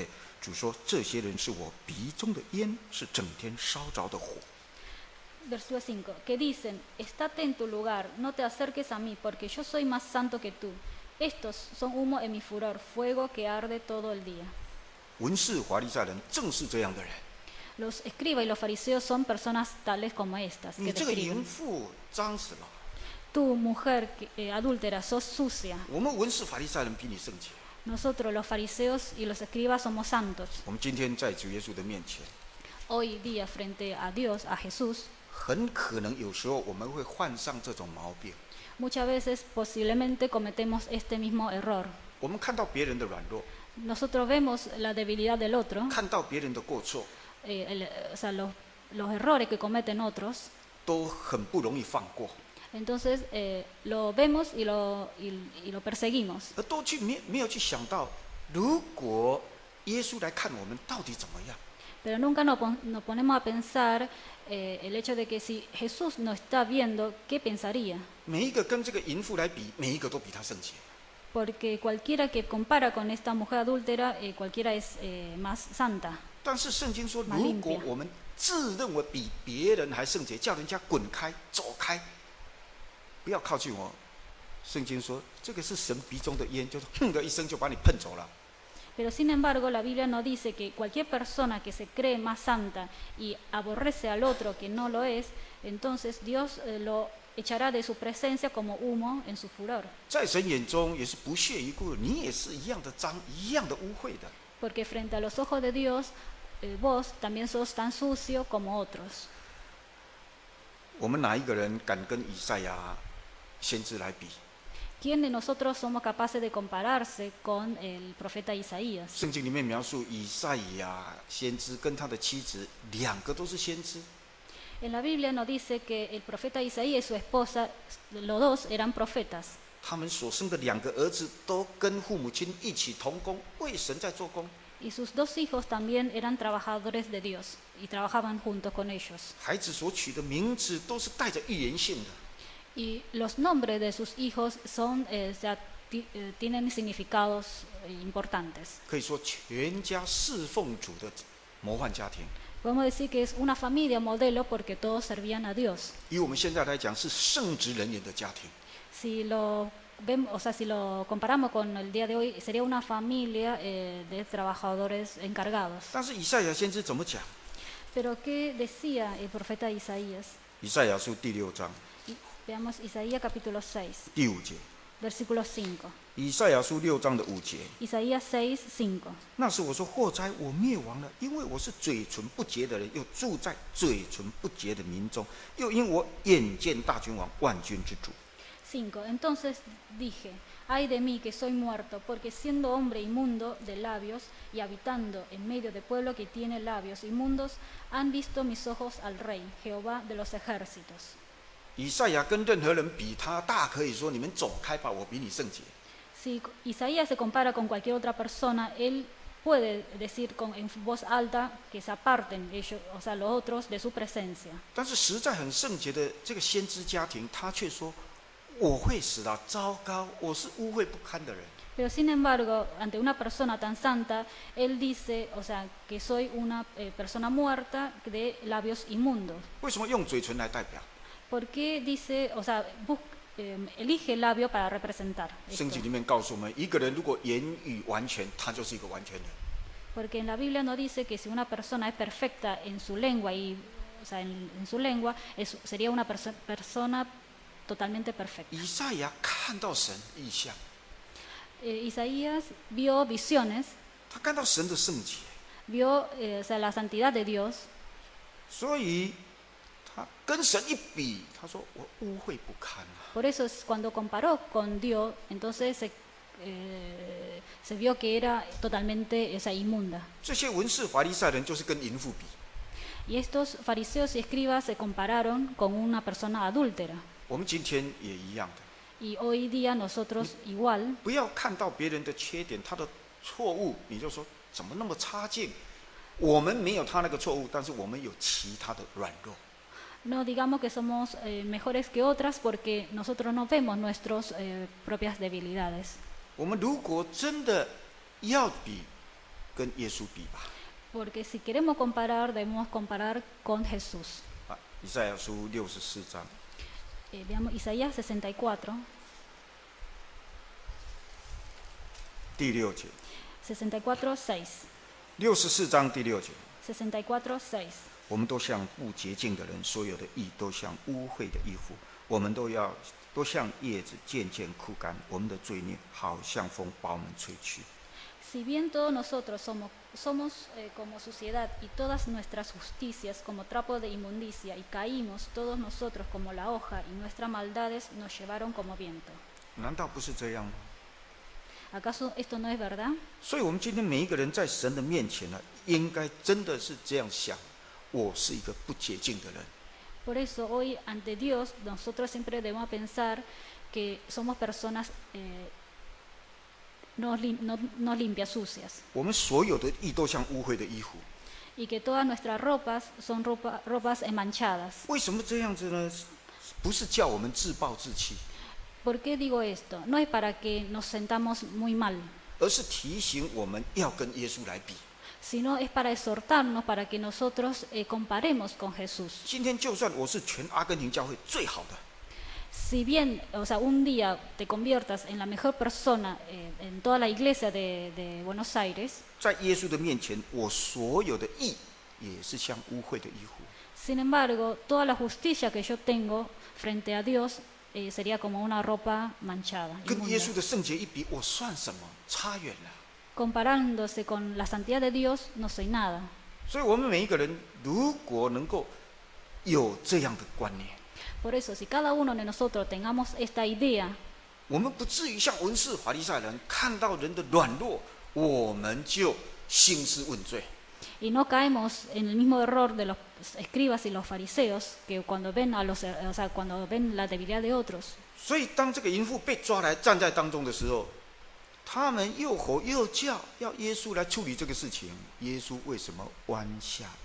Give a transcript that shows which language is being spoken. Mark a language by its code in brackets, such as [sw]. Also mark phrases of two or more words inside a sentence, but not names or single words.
[zh] 主说：“这些人是我鼻中的烟，是整天烧着的火。” [es] Versículo 5, que dicen, estate en tu lugar, no te acerques a mí, porque yo soy más santo que tú. Estos son humo en mi furor, fuego que arde todo el día. [zh] 文士法利赛人正是这样的人。 [es] Los escribas y los fariseos son personas tales como estas, [zh] 你 [es] que [zh] 这个淫 [es] describen. [zh] 妇脏死了！ [es] Tú, mujer adúltera, sos sucia. [zh] 我们文士法利赛人比你圣洁。 [es] Nosotros, los fariseos y los escribas, somos santos. [zh] 我们今天在主耶稣的面前， [es] Hoy día, frente a Dios, a Jesús, [zh] 很可能有时候我们会患上这种毛病。 [es] muchas veces posiblemente cometemos este mismo error. [zh] 我们看到别人的软弱， [es] Nosotros vemos la debilidad del otro, [zh] 看到别人的过错， [es] los errores que cometen otros. [zh] 都很不容易放过， [es] Entonces lo vemos y lo perseguimos, [zh] 而都没有去想到，如果耶稣来看我们，到底怎么样？ [es] pero nunca nos ponemos a pensar el hecho de que si Jesús nos está viendo, ¿qué pensaría? [zh] 每一个跟这个淫妇来比，每一个都比他圣洁。 [es] Porque cualquiera que compara con esta mujer adúltera, cualquiera es más santa. [zh] 但是圣经说，蛮如 [es] limpia [zh] 果我们自认为比别人还圣洁，叫人家滚开、走开，不要靠近我。圣经说，这个是神鼻中的烟，就是哼的一声就把你喷走了。 [es] Pero sin embargo, la Biblia nos dice que cualquier persona que se cree más santa y aborrece al otro que no lo es, entonces Dios lo echará de su presencia como humo en su furor. [zh] 在神眼中也是不屑一顾，你也是一样的脏，一样的污秽的。 [es] Porque frente a los ojos de Dios, vos también sos tan sucio como otros. [zh] 我们哪一个人敢跟以赛亚先知来比？ [es] ¿Quién de nosotros somos capaces de compararse con el profeta Isaías? [zh] 圣经里面描述以赛亚先知跟他的妻子两个都是先知， [es] En la Biblia nos dice que el profeta Isaías y su esposa, los dos eran profetas. [zh] 他们所生的两个儿子都跟父母亲一起同工，为神在做工。 [es] Y sus dos hijos también eran trabajadores de Dios y trabajaban juntos con ellos. [zh] 孩子所取的名字都是带着预言性的。 [es] Y los nombres de sus hijos son tienen significados importantes. [zh] 可以说全家侍奉主的模范家庭。 [es] Podemos decir que es una familia modelo porque todos servían a Dios. [zh] 以我们现在来讲，是圣职人员的家庭。 [es] Si lo vemos, o sea, si lo comparamos con el día de hoy, sería una familia de trabajadores encargados. [zh] 但是以赛亚先知怎么讲？ [es] Pero ¿qué decía el profeta Isaías? [zh] 以赛亚书第6章 [es] Veamos Isaías capítulo 6, [zh] 第5节。 [es] versículo 5. [zh] 以赛亚书6章的5节。 [es] Isaías 6, 5. [zh] 那时我说：祸哉，我灭亡了，因为我是嘴唇不洁的人，又住在嘴唇不洁的民中，又因我眼见大君王万军之主。 [es] 5. Entonces dije, ay de mí que soy muerto, porque siendo hombre inmundo de labios y habitando en medio de pueblo que tiene labios inmundos, han visto mis ojos al Rey, Jehová de los ejércitos. [zh] 以赛亚跟任何人比，他大可以说：你们走开吧，我比你圣洁。 [es] Si Isaías se compara con cualquier otra persona, él puede decir en voz alta que se aparten ellos, o sea, los otros de su presencia. [zh] 但是实在很圣洁的这个先知家庭，他却说：我会死了，糟糕，我是污秽不堪的人。 [es] Pero sin embargo, ante una persona tan santa, él dice, o sea, que soy una persona muerta de labios inmundos. [zh] 为什么用嘴唇来代表？ [es] ¿Por qué dice, o sea, elige el labio para representar [zh] 圣 [es] esto? [zh] 经里面告诉我们，一个人如果言语完全，他就是一个完全人。 [es] Porque en la Biblia no dice que si una persona es perfecta en su lengua, o sea, en su lengua, sería una persona totalmente perfecta. [zh] 以赛亚看到神异象， [es] Isaías vio visiones, [zh] 他看到神的圣洁， [es] vio o sea, la santidad de Dios, [zh] 所以他跟神一比，他说：我污秽不堪啊！ [es] por eso cuando comparó con Dios, entonces se vio que era totalmente o sea, inmunda. [zh] 这些文士法利赛人就是跟淫妇比。 [es] Y estos fariseos y escribas se compararon con una persona adúltera. [zh] 我们今天也一样的， [es] Y hoy día nosotros igual, [zh] 不要看到别人的缺点、他的错误，你就说怎么那么差劲。我们没有他那个错误，但是我们有其他的软弱。 [es] no digamos que somos mejores que otras porque nosotros no vemos nuestras propias debilidades. [zh] 我们如果真的要比，跟耶稣比吧。 [es] Porque si queremos comparar, debemos comparar con Jesús. [zh] 啊，以赛亚书64章 [es] Veamos Isaías 64, [zh] 第6节 [es] 64, 6. [zh] ，64章第6节， [es] 64, 6. [zh] 我们都像不洁净的人，所有的义都像污秽的衣服，我们都像叶子渐渐枯干，我们的罪孽好像风把我们吹去。 [es] Si bien todos nosotros somos como suciedad y todas nuestras justicias como trapo de inmundicia y caímos todos nosotros como la hoja y nuestras maldades nos llevaron como viento. [zh] 难道不是这样吗？ [es] ¿Acaso esto no es verdad? [zh] 所以，我们今天每一个人在神的面前呢，应该真的是这样想：我是一个不洁净的人。 [es] Por eso hoy ante Dios nosotros siempre debemos pensar que somos personas no limpias, sucias. [zh] 我们所有的义都像污秽的衣服。 [es] Y que todas nuestras ropas son ropas manchadas. [zh] 为什么这样子呢？不是叫我们自暴自弃， [es] ¿Por qué digo esto? No es para que nos sentamos muy mal, [zh] 而是提醒我们要跟耶稣来比。 [es] sino es para exhortarnos para que nosotros comparemos con Jesús. [zh] 今天就算我是全阿根廷教会最好的， [es] Si bien, o sea, un día te conviertas en la mejor persona en toda la iglesia de Buenos Aires, [zh] 在耶稣的面前，我所有的义也是像污秽的衣服。 [es] sin embargo, toda la justicia que yo tengo frente a Dios sería como una ropa manchada, [zh] 跟耶 [es] inmunda. [zh] 稣的圣洁一比，我算什么？差远了。 [es] Comparándose con la santidad de Dios, no soy nada. [zh] 所以，我们每一个人如果能够有这样的观念， [es] Por eso, si cada uno de nosotros tengamos esta idea, [zh] 我们不至于像文士法利赛人看到人的软弱，我们就兴师问罪。 [es] y no caemos en el mismo error de los escribas y los fariseos, que cuando ven o sea, cuando ven la debilidad de otros. [zh] 所以，当这个淫妇被抓来站在当中的时候，他们又吼又叫，要耶稣来处理这个事情。耶稣为什么弯下腰来？